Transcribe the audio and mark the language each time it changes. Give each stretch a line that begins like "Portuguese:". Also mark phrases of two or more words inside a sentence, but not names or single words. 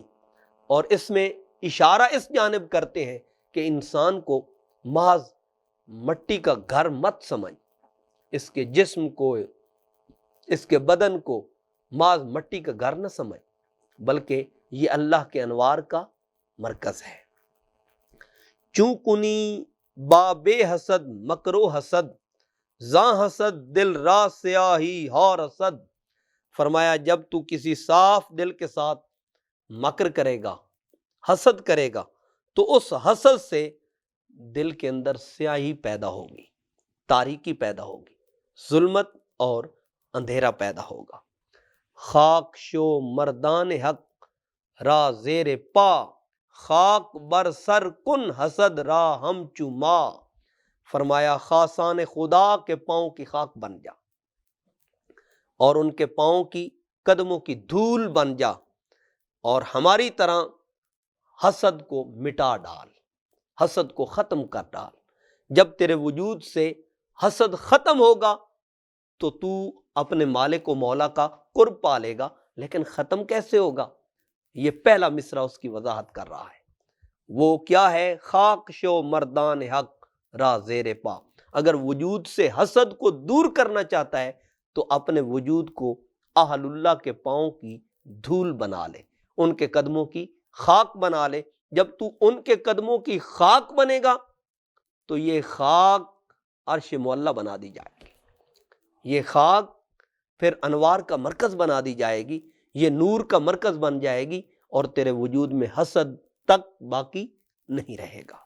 Urdu: اور اس میں اشارہ اس جانب کرتے ہیں کہ انسان کو محض مٹی کا گھر مت سمجھ، اس کے جسم کو، اس کے بدن کو محض مٹی کا گھر نہ سمجھ، بلکہ یہ اللہ کے انوار کا مرکز ہے۔
Persian: چوں کنی با بے حسد مکرو حسد، زاں حسد دل را سیاہی ہار حسد۔
Urdu: فرمایا جب تو کسی صاف دل کے ساتھ مکر کرے گا، حسد کرے گا، تو اس حسد سے دل کے اندر سیاہی پیدا ہوگی، تاریکی پیدا ہوگی، ظلمت اور اندھیرا پیدا ہوگا۔
Persian: خاک شو مردان حق را زیر پا، خاک بر سر کن حسد را ہم چما۔
Urdu: فرمایا خاصان خدا کے پاؤں کی خاک بن جا اور ان کے پاؤں کی قدموں کی دھول بن جا، اور ہماری طرح حسد کو مٹا ڈال، حسد کو ختم کر ڈال۔ جب تیرے وجود سے حسد ختم ہوگا تو تو اپنے مالک و مولا کا قرب پالے گا۔ لیکن ختم کیسے ہوگا؟ یہ پہلا مصرع اس کی وضاحت کر رہا ہے۔ وہ کیا ہے؟
Persian: خاک شو مردان حق را زیر پا۔
Urdu: اگر وجود سے حسد کو دور کرنا چاہتا ہے تو اپنے وجود کو اہل اللہ کے پاؤں کی دھول بنا لے، ان کے قدموں کی خاک بنا لے۔ جب تو ان کے قدموں کی خاک بنے گا تو یہ خاک عرش معلی بنا دی جائے گی، یہ خاک پھر انوار کا مرکز بنا دی جائے گی، یہ نور کا مرکز بن جائے گی، اور تیرے وجود میں حسد تک باقی نہیں رہے گا۔